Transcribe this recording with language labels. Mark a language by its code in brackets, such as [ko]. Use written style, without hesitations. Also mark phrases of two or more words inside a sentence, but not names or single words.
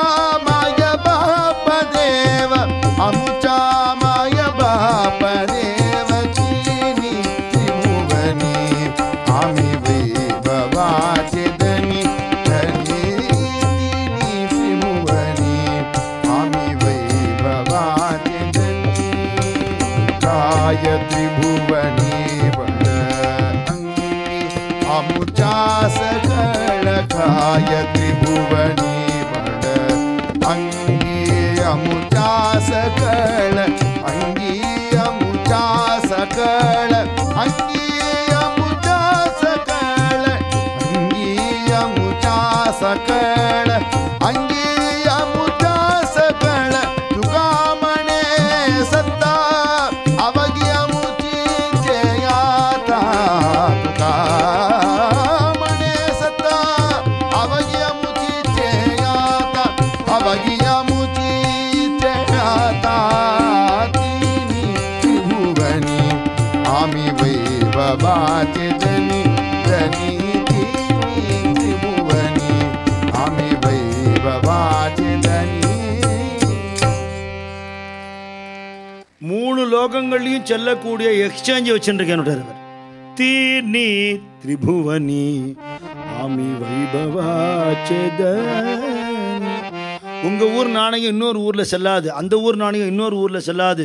[mr] माय बाप देव अमुचा माय बाप देव तीनी त्रिभुवनी आमी वैभवाचिदनी धनी तीनी त्रिभुवनी आमी वैभवाचिदनी काय त्रिभुवनी बड अंगी अमुचा सकळ काय त्रिभुवनी बड अंगी अमुचा सकळ अंगी अमुचा सकळ अंगी अमुचा सकळ अंगी अमुचा सकळ अंगी अमुचा सकळ तुका म्हणे सत्ता अवघी अमुचीचे आता तुका म्हणे सत्ता अवघी अमुचीचे आता अवघी अमुचीचे आता तिनी त्रिभुवनी आमी वैभवाचे धनी धनी तिनी त्रिभुवनी आमी वैभवाचे धनी [ta] 3 லோகங்கள்லையும் செல்லக்கூடிய எக்ஸ்சேஞ்ச் வச்சுருக்கேன் அவர். [mr] तिनी त्रिभुवनी आम्ही वैभवाचे धनी. [ta] உங்கள் ஊர் நாணயம் இன்னொரு ஊரில் செல்லாது, அந்த ஊர் நாணயம் இன்னொரு ஊரில் செல்லாது.